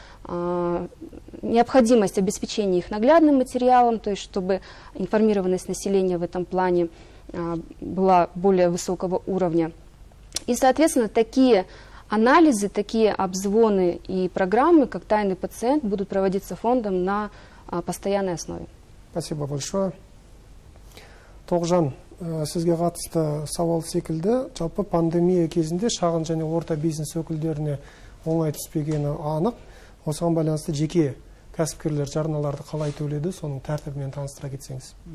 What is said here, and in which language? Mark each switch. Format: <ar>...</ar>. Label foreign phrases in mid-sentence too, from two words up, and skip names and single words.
<ru>необходимость обеспечения их наглядным материалом, то есть чтобы информированность населения в этом плане была более высокого уровня. И, соответственно, такие анализы, такие обзвоны и программы, как «Тайный пациент», будут проводиться фондом на постоянной основе. Спасибо большое.</ru> <kk>Тоғжан, сізге қатысты сауал секілді, жалпы пандемия кезінде шағын және орта бизнес өкілдеріне оңай түспегені анық. Осыған байланысты жеке кәсіпкерлер жарналарды қалай төледі, соның тәртібімен таныстыра кетсеңіз.</kk>